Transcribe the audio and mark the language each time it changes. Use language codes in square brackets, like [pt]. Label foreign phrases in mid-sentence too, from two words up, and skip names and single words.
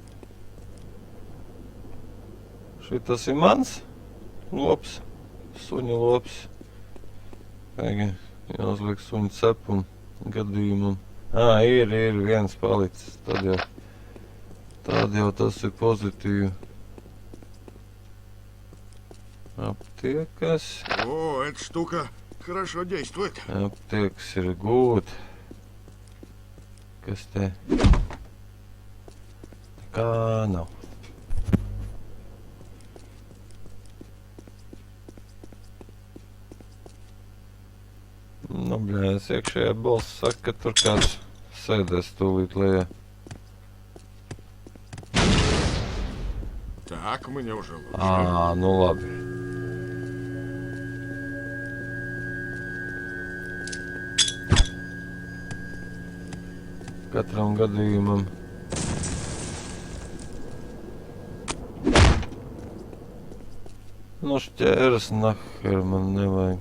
[lv] Šitas ir mans lops, suņu lops. Pagaid, jāuzliek suņu cepum gadījumam. Ir viens palicis, tad jau tas ir pozitīvi. Aptiekas. [ru] О, эта штука хорошо действует. [lv] Aptiekas ir gūt. Kas te? Kā nav. Nu, bļēs, iekšējā balss saka, ka tur kāds sēdēs tūlīt lejā. [ru] Так, мне уже лучше. [lv] Nu labi. Katram gadījumam. Nu šķēras naher man nevajag.